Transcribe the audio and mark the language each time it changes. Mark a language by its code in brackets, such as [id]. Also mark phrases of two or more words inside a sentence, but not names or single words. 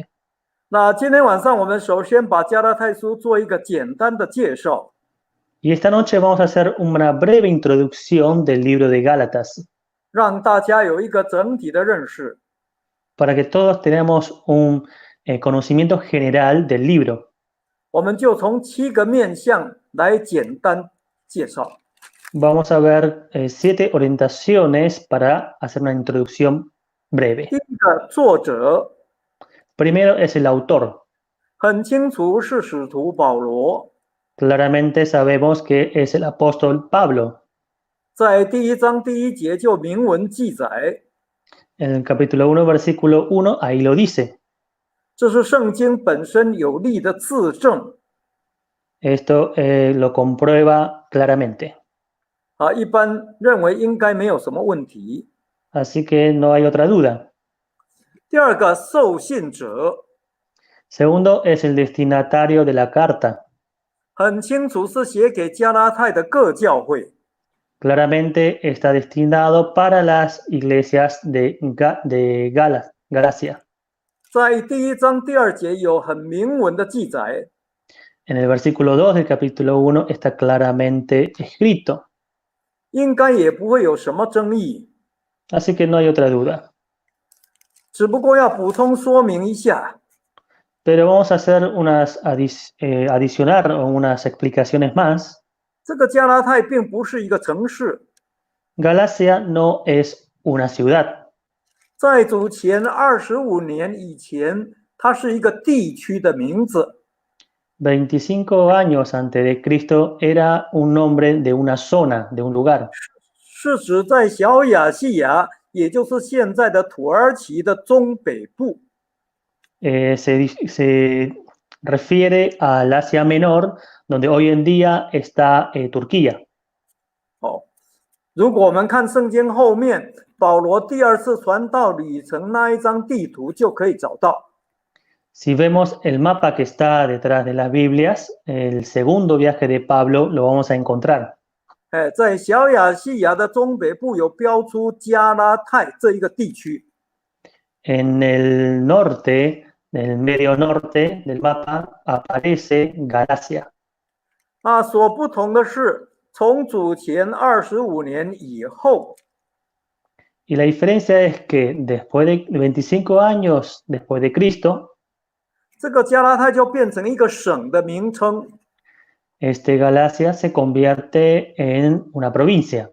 [zh] 那今天晚上我们首先把加拉太书做一个简单的介绍。 [es] Y esta noche vamos a hacer una breve introducción del libro de Gálatas. [zh] 让大家有一个整体的认识。 [es] Para que todos tengamos un conocimiento general del libro. [zh] 我们就从7个面向来简单介绍。 [es] Vamos a ver 7 orientaciones para hacer una introducción breve. [zh] 第一个作者 [es] Primero es el autor. [zh] 很清楚是使徒保罗， [es] Claramente sabemos que es el apóstol Pablo. [zh] 在第1章第1节就明文记载， [es] En el capítulo 1, versículo 1, ahí lo dice. [zh] 这是圣经本身有力的自证。 [es] Esto lo comprueba claramente. [zh] 一般认为应该没有什么问题。 [es] Así que no hay otra duda. [zh] 第二个受信者， [es] Segundo es el destinatario de la carta. [zh] 很清楚是写给加拉太的各教会。 [es] Claramente está destinado para las iglesias de Galacia. [zh] 在第1章第2节有很明文的记载， [es] En el versículo 2 del capítulo 1 está claramente escrito. [zh] 应该也不会有什么争议。 [es] Así que no hay otra duda. [zh] 只不过要补充说明一下， [es] Pero vamos a hacer adicionar unas explicaciones más. [zh] 这个加拉太并不是一个城市， [es] Galacia no es una ciudad. [zh] 在主前25年以前，它是一个地区的名字。 [es] 25 años antes de Cristo era un nombre de una zona, de un lugar. [zh] 是指在小亚细亚，也就是现在的土耳其的中北部。 [es] Se refiere al Asia Menor, donde hoy en día está Turquía. [zh] 如果我们看圣经后面保罗第2次传道旅程那一张地图，就可以找到。 [es] Si vemos el mapa que está detrás de las Biblias, el segundo viaje de Pablo lo vamos a encontrar. [zh] 在小亚细亚的中北部有标出加拉太这一个地区。 [es] En el norte, en el medio norte del mapa, aparece Galacia. [zh] 所不同的是，从主前25年以后， [es] Y la diferencia es que después de 25 años después de Cristo, [zh] 这个加拉太就变成一个省的名称， [es] Galacia se convierte en una provincia,